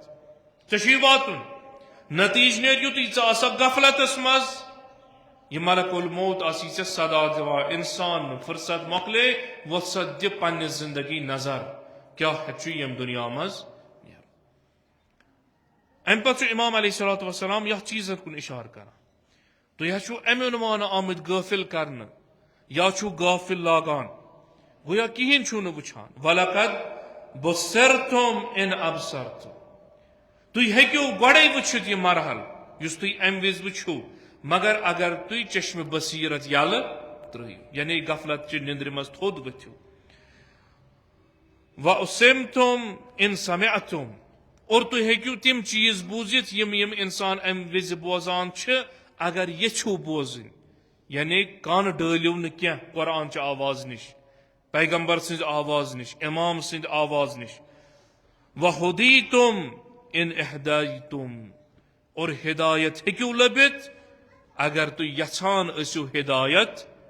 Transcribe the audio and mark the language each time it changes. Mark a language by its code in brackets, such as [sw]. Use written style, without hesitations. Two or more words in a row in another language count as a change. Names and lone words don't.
[ks] ژےٚ چھُے واتُن، نتیجہ نیرِ یُتُے ژٕ آسکھ غفلتس منٛز، یہ ملک الموت آسی ژےٚ صدا دِوان انسان فرصت مۄکلے وۄتھ سا دِ پننہِ زندگی نظر کیٛاہ ہیٚچھُے ییٚمہِ دُنیا منٛز نیرُن۔ امہِ پتہٕ چھُ امام [ar] علیہ الصلوۃ والسلام [ks] یتھ چیٖزن کُن اشارٕ کران، تُہۍ حظ چھُو امہِ عنوانہٕ آمٕتۍ غٲفل کرنہٕ یا چھُو غافل لاگان، گویا کہیٖنۍ چھُو نہٕ وٕچھان۔ [ar] وَلَقَدْ بُصِرْتُمْ إِنْ أَبْصَرْتُمْ، [ks] تُہۍ ہیٚکِو گۄڈے وٕچھِتھ یہِ مرحل یُس تُہۍ امہِ وِزِ وٕچھِو، مگر اگر تُہۍ چشمہِ بصیرت یلہٕ ترٛٲیِو، یعنی غفلت چہِ نندرِ منٛز تھوٚد ؤتھِو۔ [ar] وَأُسِمْتُمْ إِنْ سَمِعْتُمْ، [ks] اور تُہۍ ہیٚکِو تِم چیٖز بوٗزِتھ یِم انسان امہِ وِزِ بوزان چھِ اگر یژھِو بوزٕنۍ، یعنی کان ڈٲلِو نہٕ کینٛہہ قرآن چہِ آواز نِش، پیغمبر سٕنٛزِ آواز نِش، امام سٕنٛدِ آواز نِش۔ [ar] وَہُدیٖتُم إِنْ اِہْدَیتُم، [ks] اور ہدایت ہیٚکِو لٔبِتھ اگر تُہۍ یژھان ٲسِو ہدایت۔